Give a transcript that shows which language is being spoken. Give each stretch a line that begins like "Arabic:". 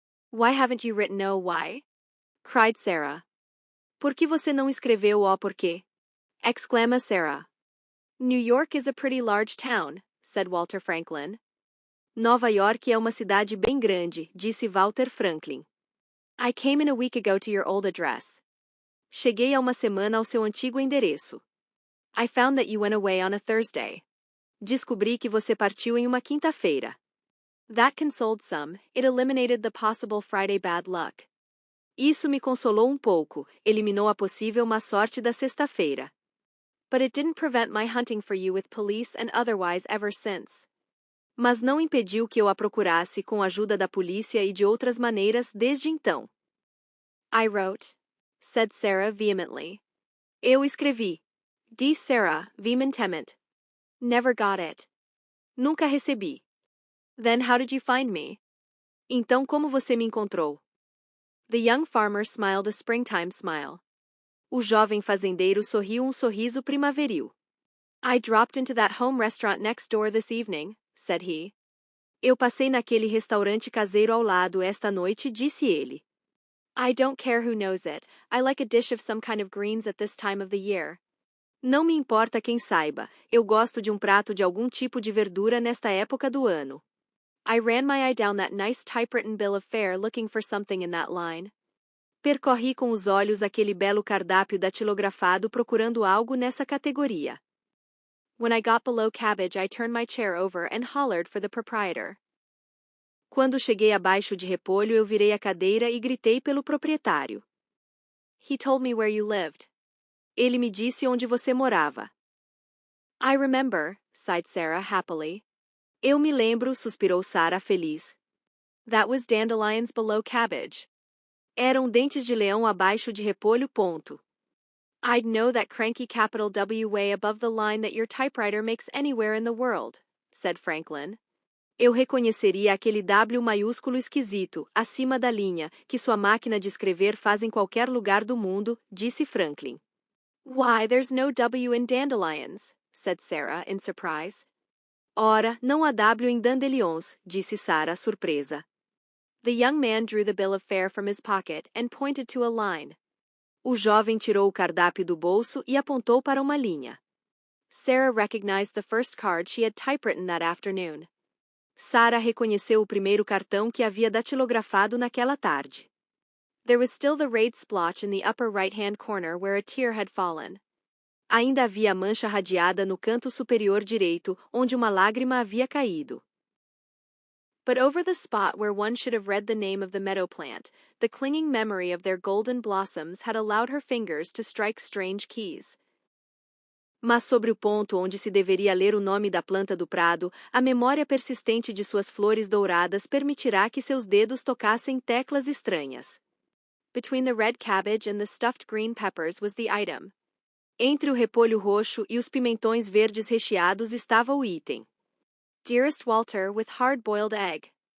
English: Why haven't you written oh why? Cried Sarah.
Portuguese: Por que você não escreveu oh porquê? Exclama Sarah.
English: New York is a pretty large town, said Walter Franklin.
Portuguese: Nova York é uma cidade bem grande, disse Walter Franklin.
English: I came in a week ago to your old address.
Portuguese: Cheguei há uma semana ao seu antigo endereço.
English: I found that you went away on a Thursday.
Portuguese: Descobri que você partiu em uma quinta-feira.
English: That consoled some, it eliminated the possible Friday bad luck.
Portuguese: Isso me consolou um pouco, eliminou a possível má sorte da sexta-feira.
English: But it didn't prevent my hunting for you with police and otherwise ever since.
Portuguese: Mas não impediu que eu a procurasse com a ajuda da polícia e de outras maneiras desde então.
English: I wrote, said Sarah vehemently.
Portuguese: Eu escrevi. Disse Sarah, vehementemente.
English: Never got it.
Portuguese: Nunca recebi.
English: Then how did you find me?
Portuguese: Então como você me encontrou?
English: The young farmer smiled a springtime smile.
Portuguese: O jovem fazendeiro sorriu um sorriso primaveril.
English: I dropped into that home restaurant next door this evening, said he.
Portuguese: Eu passei naquele restaurante caseiro ao lado esta noite, disse ele.
English: I don't care who knows it, I like a dish of some kind of greens at this time of the year.
Portuguese: Não me importa quem saiba, eu gosto de um prato de algum tipo de verdura nesta época do ano.
English: I ran my eye down that nice typewritten bill of fare looking for something in that line.
Portuguese: Percorri com os olhos aquele belo cardápio datilografado procurando algo nessa categoria.
English: When I got below cabbage, I turned my chair over and hollered for the proprietor.
Portuguese: Quando cheguei abaixo de repolho, eu virei a cadeira e gritei pelo proprietário.
English: He told me where you lived.
Portuguese: Ele me disse onde você morava.
English: I remember, sighed Sarah happily.
Portuguese: Eu me lembro, suspirou Sarah feliz.
English: That was dandelions below cabbage.
Portuguese: Eram dentes de leão abaixo de repolho.
English: I'd know that cranky capital W way above the line that your typewriter makes anywhere in the world, said Franklin.
Portuguese: Eu reconheceria aquele W maiúsculo esquisito, acima da linha, que sua máquina de escrever faz em qualquer lugar do mundo, disse Franklin.
English: Why, there's no W in dandelions, said Sarah in surprise.
Portuguese: Ora, não há W em dandelions, disse Sarah, surpresa.
English: The young man drew the bill of fare from his pocket and pointed to a line.
Portuguese: O jovem tirou o cardápio do bolso e apontou para uma linha.
English: Sarah recognized the first card she had typewritten that afternoon.
Portuguese: Sarah reconheceu o primeiro cartão que havia datilografado naquela tarde.
English: There was still the red splotch in the upper right-hand corner where a tear had fallen.
Portuguese: Ainda havia a mancha radiada no canto superior direito, onde uma lágrima havia caído.
English: But over the spot where one should have read the name of the meadow plant, the clinging memory of their golden blossoms had allowed her fingers to strike strange keys.
Portuguese: Mas sobre o ponto onde se deveria ler o nome da planta do prado, a memória persistente de suas flores douradas permitirá que seus dedos tocassem teclas estranhas.
English: Between the red cabbage and the stuffed green peppers was the item.
Portuguese: Entre o repolho roxo e os pimentões verdes recheados estava o item.
English: Dearest Walter with hard-boiled egg.